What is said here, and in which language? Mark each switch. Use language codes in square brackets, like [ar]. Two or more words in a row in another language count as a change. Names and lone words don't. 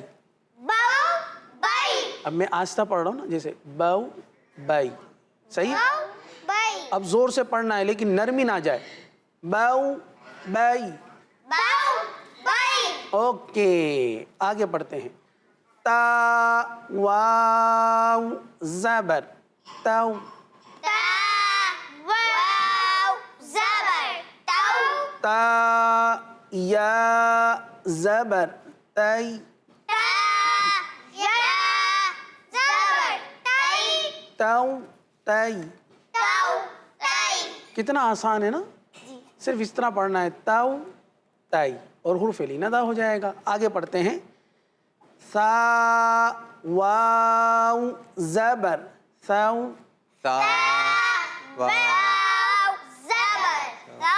[ur] بو بی اب میں آہستہ پڑھ رہا ہوں نا، جیسے بو بی، صحیح؟ بو بی اب زور سے پڑھنا ہے لیکن نرمی نہ جائے، بو بی۔ بو بی اوکے آگے پڑھتے ہیں۔ تا واو زبر تو، تا واو زبر تو تا یا زبر تی، تا یا زبر تی تو تی۔ تو تی کتنا آسان ہے نا، صرف اس طرح پڑھنا ہے، تو تی، اور حرف لین ادا ہو جائے گا۔ آگے پڑھتے ہیں۔ سا واو زبر سو، تا وا واو زبر تو